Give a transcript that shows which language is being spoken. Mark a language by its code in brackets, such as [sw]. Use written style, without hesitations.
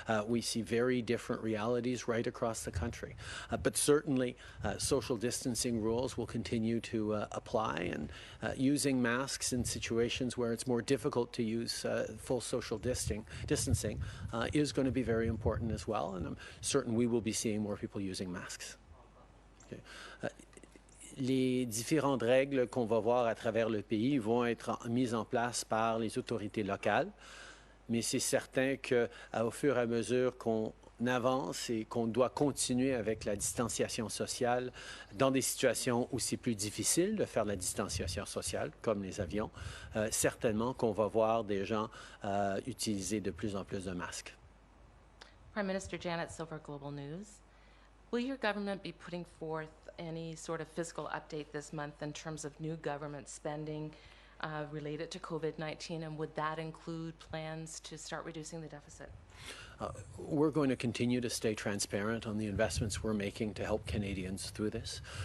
[en] We see very different realities right across the country. But certainly social distancing rules will continue to apply, and using masks in situations where it's more difficult to use full social distancing is going to be very important as well, and I'm certain we will be seeing more people using masks. Okay. [fr] Les différentes règles qu'on va voir à travers le pays vont être mises en place par les autorités locales, mais c'est certain qu'au fur et à mesure qu'on avance et qu'on doit continuer avec la distanciation sociale dans des situations où c'est plus difficile de faire la distanciation sociale, comme les avions, certainement qu'on va voir des gens utiliser de plus en plus de masques. [en] Prime Minister Janet Silver, Global News. Will your government be putting forth any sort of fiscal update this month in terms of new government spending related to COVID-19, and would that include plans to start reducing the deficit? We're going to continue to stay transparent on the investments we're making to help Canadians through this.